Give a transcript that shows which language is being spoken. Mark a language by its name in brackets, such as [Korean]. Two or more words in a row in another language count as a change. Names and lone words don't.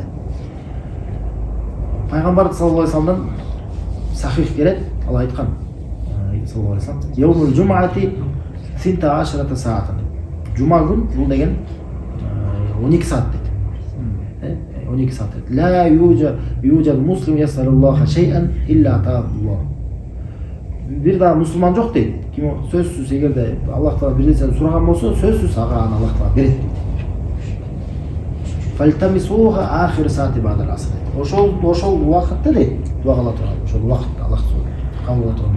[Kyrgyz] Пайгамбар [Arabic] صلى الله عليه وسلم [Kyrgyz] сахих келет, ал айткан [Arabic] صلى الله عليه وسلم: "يوم الجمعة 12 ساعة." [Kyrgyz] Жума күн бул деген 12 саат дейт. 12 саат дейт. [Arabic] لا يوجد مسلم يسأل الله شيئا إلا أعطاه الله. [Kyrgyz] Бир да мусулман жок дейт. Ким сөзсүз эгерде Аллахтан бир нерсени сураган болсо, сөзсүз ага аны Аллах таала берет дейт. [Arabic] فالتمسوها آخر ساعة بعد العصر. [Kyrgyz] Ошол убакытта дейт, дуа кыла турган. Ошол убакытта Аллах кабыл кыла турган.